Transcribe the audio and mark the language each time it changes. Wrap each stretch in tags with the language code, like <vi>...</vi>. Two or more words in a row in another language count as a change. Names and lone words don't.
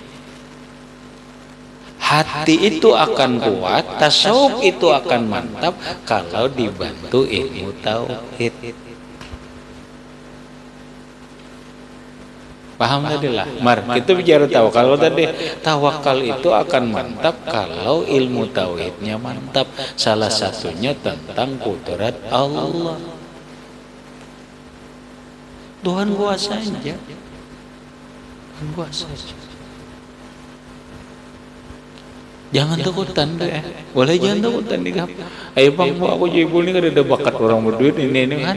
<id>Hati itu akan kuat, tasawuf itu akan mantap kalau dibantu ilmu tauhid. Paham tadi lah? Kita bicara tawakal tadi. Tawakal itu akan mantap kalau ilmu tauhidnya mantap. Salah satunya tentang kudrat Allah. Tuhan kuasa aja. Tuhan kuasa aja. Jangan takutan deh. Boleh jangan takutan nih. Ayo bang, aku jadi ini kan ada bakat orang berduit ini kan.</id>